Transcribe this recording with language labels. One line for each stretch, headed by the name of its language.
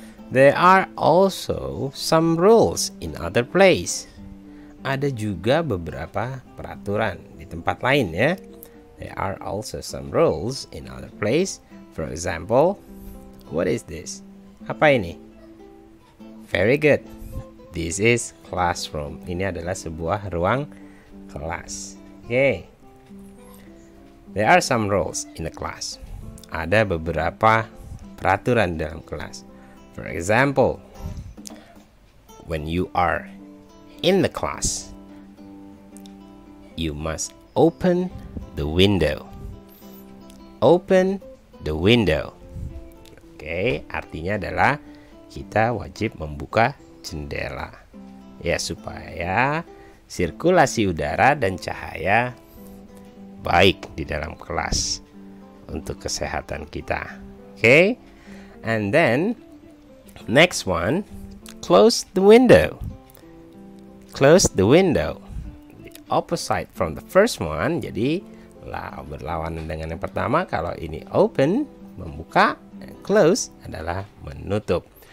English: There are also some rules in other place.
Indonesian: Ada juga beberapa peraturan di tempat lain ya.
English: There are also some rules in other place. For example, what is this?
Indonesian: Apa ini?
English: Very good. This is classroom.
Indonesian: Ini adalah sebuah ruang kelas.
English: Okay. There are some rules in the class.
Indonesian: Ada beberapa peraturan dalam kelas.
English: For example, when you are in the class, you must open the window. Open the window.
Indonesian: Oke, artinya adalah kita wajib membuka jendela. Ya, supaya sirkulasi udara dan cahaya baik di dalam kelas untuk kesehatan kita.
English: Okay, and then next one, close the window. Close the window. The opposite from the first one.
Indonesian: Jadi berlawanan dengan yang pertama. Kalau ini open, membuka, close adalah menutup.